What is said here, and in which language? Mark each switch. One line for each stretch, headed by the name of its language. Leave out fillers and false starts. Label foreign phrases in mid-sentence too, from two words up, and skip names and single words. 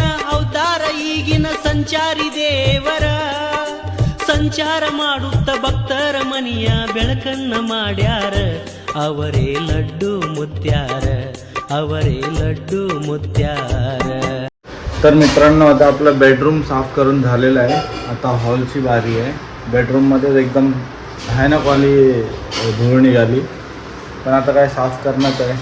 Kannada: ಅವತಾರ ಈಗಿನ ಸಂಚಾರಿ ದೇವರ ಸಂಚಾರ ಮಾಡುತ್ತ ಭಕ್ತರ ಮನಿಯ ಬೆಳಕನ್ನ ಮಾಡ್ಯಾರ ಅವರೇ ಲಡ್ಡು ಮುತ್ಯಾರ ಅವರೇ ಲಡ್ಡು मुत्यार.
Marathi: तर मित्रांनो आता आपलं बेडरूम साफ करून झालेलं आहे. आता हॉलची बारी आहे. बेडरूममध्ये एकदम भयानकवाली धूळ निघाली, पण आता काय साफ करण्यात आहे.